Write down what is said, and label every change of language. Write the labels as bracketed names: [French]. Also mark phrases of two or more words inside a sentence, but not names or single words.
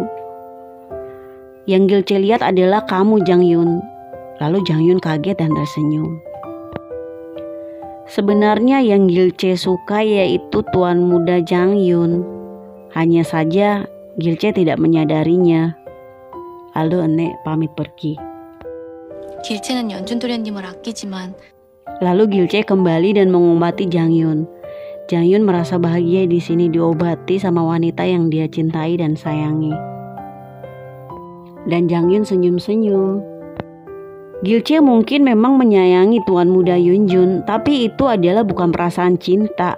[Indonesian] Yang Gil-che lihat adalah kamu Jang-yun. Lalu Jang-yun kaget dan tersenyum. Sebenarnya yang Gil-che suka yaitu tuan muda Jang-yun. Hanya saja Gil-che tidak menyadarinya. Lalu Enek pamit pergi. [Korean] 길체는 연준 도련님을 아끼지만 [Indonesian] Lalu Gil-che kembali dan mengobati Jang-yun. Jang-yun merasa bahagia di sini diobati sama wanita yang dia cintai dan sayangi. Dan Jang-yun senyum-senyum. Gil-che mungkin memang menyayangi tuan muda Yun-jun, tapi itu adalah bukan perasaan cinta.